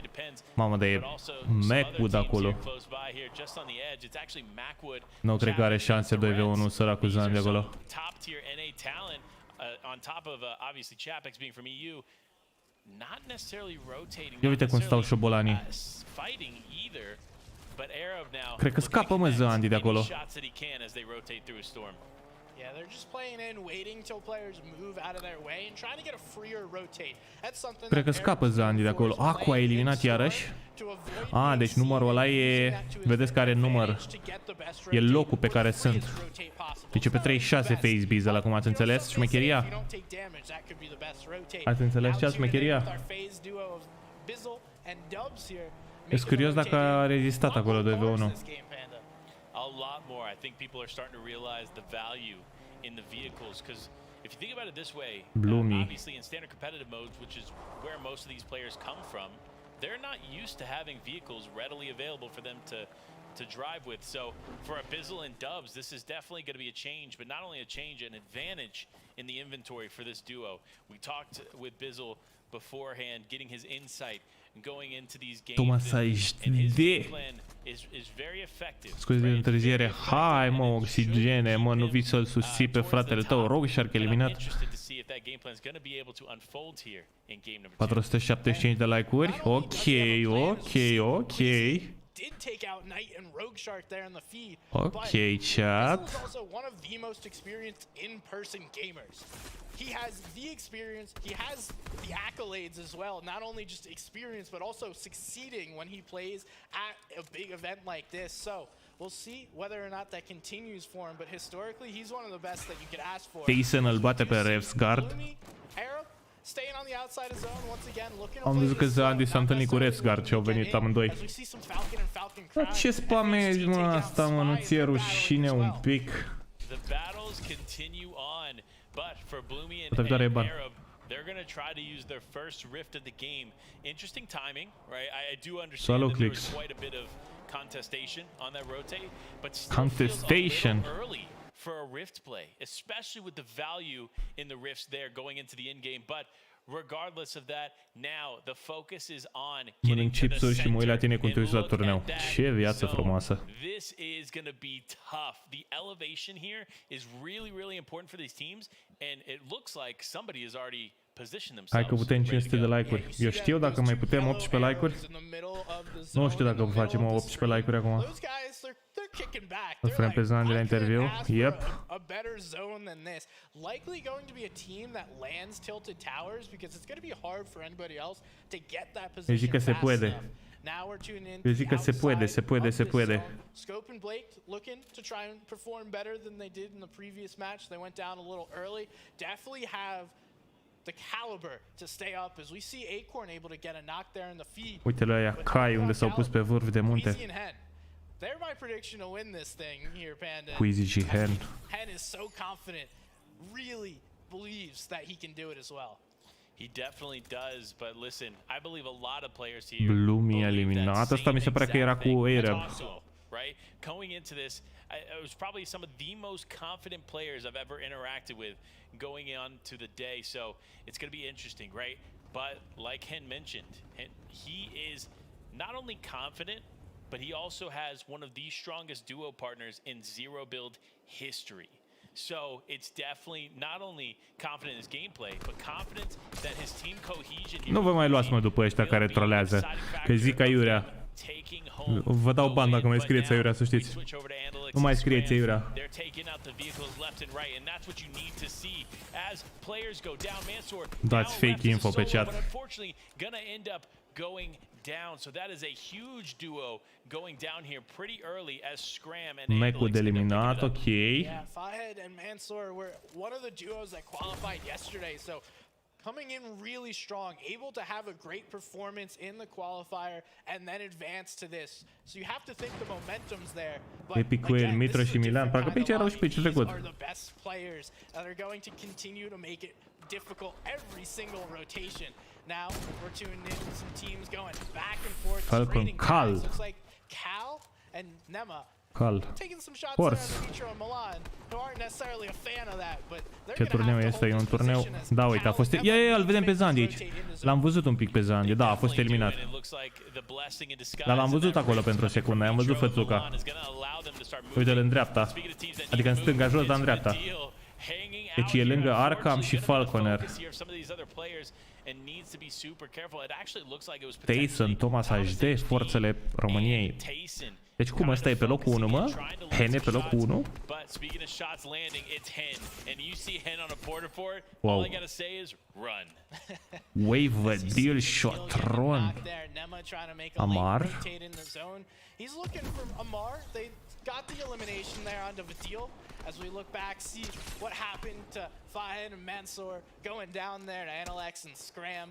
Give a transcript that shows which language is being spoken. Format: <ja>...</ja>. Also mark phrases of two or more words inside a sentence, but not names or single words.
<ro>Mamă, dar e Macwood acolo. Nu cred că are șanse 2v1 săracul Zandy acolo. Ia uite cum stau șobolanii. Cred că scapă, mă, Zandy de acolo.</ro> <en>Yeah, they're just playing in, waiting till players move out of their way and trying to get a freer rotate. That's something.</en> <ro>Cred că scapă Zandy de acolo. Aqua a eliminat iarăși. Deci numărul ăla e... Vedeți care număr. E locul pe care sunt. Deci pe 36 face bees ăla, cum ați înțeles? Șmecheria. Ați înțeles ce? Șmecheria. E curios dacă a rezistat acolo 2v1.</ro> <en>A lot more. I think people are starting to realize the value in the vehicles because if you think about it this way, obviously in standard competitive modes, which is where most of these players come from, they're not used to having vehicles readily available for them to drive with. So for Abyssal and Dubs, this is definitely going to be a change, but not only a change, an advantage in the inventory for this duo. We talked with Bizzle beforehand, getting his insight and going into these games, and his game plan is very effective.</en> <ro>Scuze de întârziere. Hai mă, Oxigene, mă, nu vii să-l susții pe fratele tău. Rogshark eliminat. 475 de like-uri. Ok.</ro> <en>Did take out Knight and Rogeshark there in the feed. Okay, chat. He's also one of the most experienced in-person gamers. He has the experience, he has the accolades as well. Not only just experience, but also succeeding when he plays at a big event like this. So we'll see whether or not that continues for him. But historically, he's one of the best that you could ask for.</en> <ro>Tyson îl bate pe Revsguard.</ro> <en>Staying on the outside of zone once again, looking</en> <ro>Am văzut că Zandy s-a întâlnit cu Revsguard și au venit amândoi. Dar ce spamezi, mă, asta, mă, nu ți-e rușine un pic? Protectoare e ban.</ro> <en>They're going to try to use their first rift of the game. Interesting timing, right? I do understand that there was quite a bit of contestation on that rotate, but still feels a little early for a rift play, especially with the value in the rifts there going into the end game. But regardless of that, now the focus is on</en> <ro>mănânc chipsuri și mă uit la tine cum te uiți la turneu. Ce viață frumoasă.</ro> <en>This is going to be tough. The elevation here is really important for these teams, and it looks like somebody has already positioned themselves.</en> <ro>Hai că putem 500 de like-uri. Eu știu dacă mai putem 18 like-uri. Nu știu dacă facem 18 like-uri acum. Îl frem pe Zandy la interviu.</ro> <en>Yep. A better zone than this. Likely going to be a team that lands tilted towers because it's going to be hard for anybody else to get that position.</en> <ro>Eu zic că se poate. Eu zic că se poate.</ro> <en>Scope and Blake looking to try and perform better than they did in the previous match. They went down a little early. Definitely have the caliber to stay up as we see Acorn able to get a knock there in the feed.</en> <ro>Uite la aia, cai unde s-au pus pe vârf de munte.</ro> <en>They're my prediction to win this thing here, Panda.</en> <ro>Queasy și Hen.</ro> <en>Hen is so confident, really believes that he can do it as well. He definitely does, but listen, I believe a lot of players here.</en> <ro>Bloomy eliminat. Asta mi se pare că era cu Arab.</ro> <en>Right? Going into this, it was probably some of the most confident players I've ever interacted with going on to the day. So it's going to be interesting, right? But like Hen mentioned, he is not only confident, but he also has one of the strongest duo partners in zero build history. So it's definitely not only confident in his gameplay, but confident that his team cohesion.</en> <ro>Nu vă mai luați, mă, după ăștia care trolează. Că zic aiurea. Vă dau ban dacă mai scrieți aiurea, să știți. Nu mai scrieți aiurea. Dați</ro> <en>fake info</en> <ro>pe chat.</ro> <en>So that is a huge duo going down here pretty early as Scram and</en> <ro>Mecul de eliminat, ok.</ro> <en>Yeah, Fahed and Mansour were one of the duos that qualified yesterday, so coming in really strong, able to have a great performance in the qualifier and then advance to this. So you have to think the momentum's there. But</en> <ro>Epicuel, Mitra și Milan, parcă pe aici erau și pe ce trecut.</ro> <en>Are the best players that are going to continue to make it difficult every single rotation. Now we're tuning in with some teams going back and forth. Falcon, Cal. Looks like Cal and Nema taking some shots Horse. there on Mitro and Milan, who aren't necessarily a fan of that, but</en> <ro>Ce turneu este? E un turneu. Da, uite, a fost. Ia, îl vedem pe Zandy aici. L-am văzut un pic pe Zandy. Da, a fost eliminat. Dar l-am văzut acolo pentru o secundă. Am văzut fățuca. Uite-l în dreapta. Adică în stânga jos, dar în dreapta. Deci e lângă Arkham și Falconer. Tyson, Thomas HD, forțele României. Deci cum, ăsta e pe locul 1, mă? Hen e pe locul 1?</ro> <en>Wow. Wave deal shot run. Amar. He's looking for Amar. They got the elimination there on Dovedit. As we look back, see what happened to Fahed and Mansour going down there to Analex and Scram.</en>